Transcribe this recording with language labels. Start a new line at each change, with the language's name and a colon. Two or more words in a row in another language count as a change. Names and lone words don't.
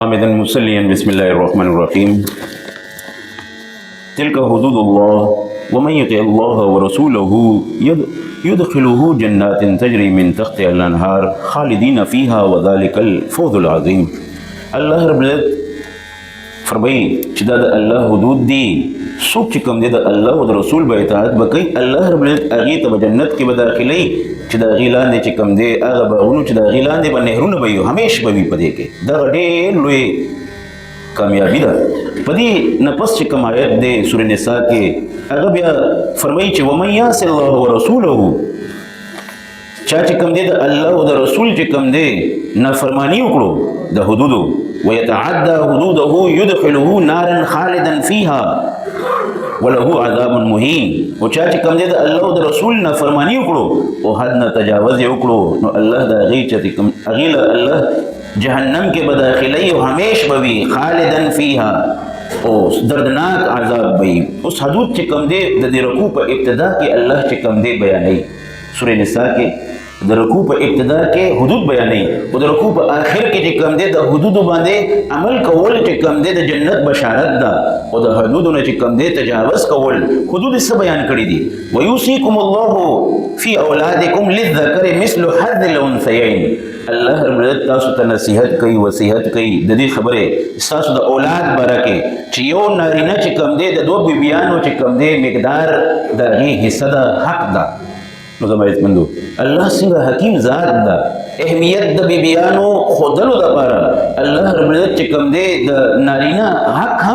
Arabic: حامدا مسليا بسم الله الرحمن الرحيم تلك حدود الله ومن يطع الله ورسوله يدخله جنات تجري من تحتها الانهار خالدين فيها وذلك الفوز العظيم.
Pashto: الله رب العزت فرمایي چې دا د الله حدود دي. څوک چې کوم دی د الله او د رسول به اطاعت وکړي، الله رب العزت هغې ته به جنت کې به داخلوي چې د هغې لاندې چې کوم دی هغه باغونه چې د هغې لاندې به نهرونه به وي، همیش به وي په دې کې. دغه ډېر لوی کامیابي ده. په دې نه پس چې کوم آیت دی سورې نساء کې هغه بیا فرمایي چې
Arabic: ومن یعص الله ورسوله،
Pashto: چا چې کوم دی د الله او د رسول چې کوم دی نافرماني وکړو د حدودو،
Arabic: ويتعدى حدوده يدخله نارا خالدا فيها وله عذاب مهين.
Pashto: او چا چې کوم دی د الله او د رسول نافرماني وکړو او حد نه تجاوز یې وکړو، نو الله د هغې چې کوم هغې له الله جهنم کې به داخلوي او همیش به وي
Arabic: خالدا فيها،
Pashto: او دردناک عذاب به وي. اوس حدود چې کوم دی د دې رکوع په ابتدا کې الله چې کوم دی بیانوي سورې نساء کې د رکوع په ابتدا کې حدود بیانوي، او د رکوع په آخر کې چې کوم دی د حدودو باندې عمل کول چې کوم دی د جنت بشارت ده، او د حدودو نه چې کوم دی تجاوز کول. حدود څه بیان کړي دي؟
Arabic: ویوصیکم الله فی اولادکم للذکر مثل حظ الانثیین.
Pashto: الله رب العزت تاسو ته نصیحت کوي، وصیحت کوي د دې خبرې ستاسو د اولاد باره کې چې یو نارینه چې کوم دی د دوه بیبیانو چې کوم دی مقدار د هغې حصه ده، حق ده. نو زما عزتمندو الله څنګه حکیم ذات ده، اهمیت د بیبیانو ښودلو دپاره الله رب العزت چې کوم دی د نارینه حق هم